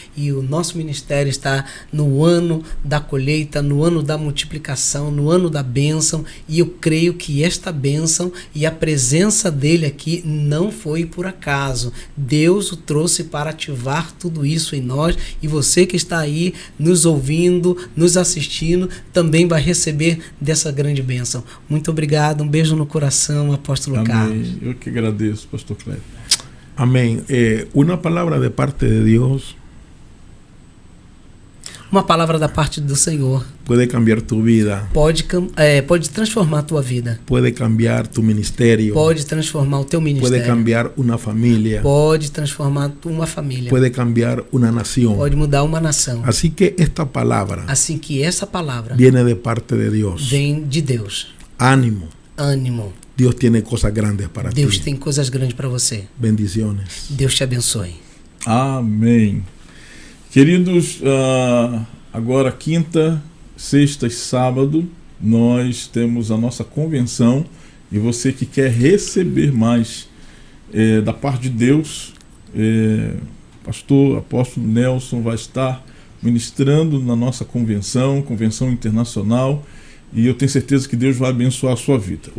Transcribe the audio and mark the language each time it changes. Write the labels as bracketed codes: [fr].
[pt] E o nosso ministério está no ano da colheita, no ano da multiplicação, no ano da bênção, e eu creio que esta bênção e a presença dele aqui não foi por acaso. Deus o trouxe para ativar tudo isso em nós, e você que está aí nos ouvindo, nos assistindo, também vai receber dessa grande bênção. Muito obrigado, um beijo no coração, apóstolo Carlos. Amém. Eu que agradeço, pastor Clélio. [es] Amén. Una palabra de parte de Dios [pt] Uma palavra da parte do Senhor [es] puede cambiar tu vida, [pt] pode transformar a tua vida, [es] puede cambiar tu ministerio, [pt] pode transformar o teu [es] puede [pt] ministério, [es] cambiar una familia, [pt] pode transformar uma família, [es] puede cambiar una nación. [pt] pode mudar uma nação. [es] Así que esta palabra [pt] Assim que essa palavra [es] viene de parte de Dios. [pt] vem de Deus. [es] Ánimo. [pt] Ânimo. [es] Dios tiene cosas grandes para [pt] Deus [es] ti. [pt] tem coisas grandes para você. [es] Bendiciones. [pt] Deus te abençoe. Amém. Queridos, agora quinta, sexta e sábado nós temos a nossa convenção, e você que quer receber mais da parte de Deus, pastor, apóstolo Nelson vai estar ministrando na nossa convenção internacional, e eu tenho certeza que Deus vai abençoar a sua vida.